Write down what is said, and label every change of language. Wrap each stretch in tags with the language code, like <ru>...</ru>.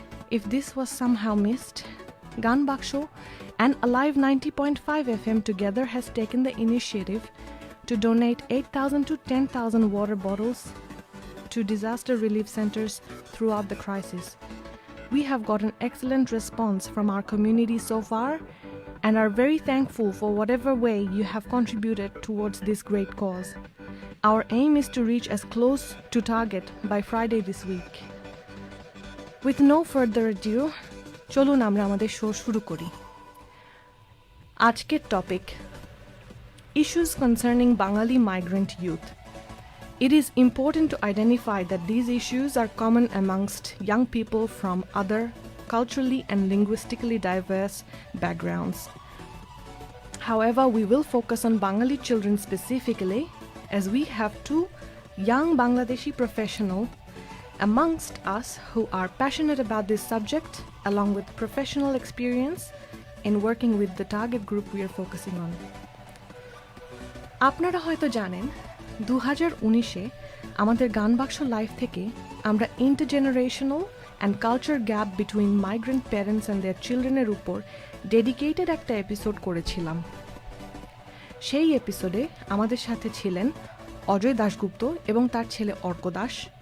<en>If this was somehow missed, Gan Baksho and Alive 90.5 FM together has taken the initiative to donate 8,000 to 10,000 water bottles to disaster relief centers throughout the crisis. We have got an excellent response from our community so far, and are very thankful for whatever way you have contributed towards this great cause. Our aim is to reach as close to target by Friday this week. With no further ado,</en> <bn>চলুন আমরা আমাদের show শুরু করি। আজকের topic</bn> <en>issues concerning Bangali migrant youth. It is important to identify that these issues are common amongst young people from other culturally and linguistically diverse backgrounds. However, we will focus on Bengali children specifically, as we have two young Bangladeshi professionals amongst us who are passionate about this subject, along with professional experience in working with the target group we are focusing on.</en> <bn>আপনারা হয়তো জানেন 2019-এ আমাদের গান বাক্স live থেকে আমরা ইন্টারজেনারেশনাল</bn> <en>and culture gap between migrant parents and their childrenের</en> <bn>উপর dedicated একটা এপিসোড করেছিলাম। সেই এপিসোডে আমাদের সাথে ছিলেন অজয় দাশগুপ্ত এবং তার ছেলে অর্ক দাস।</bn>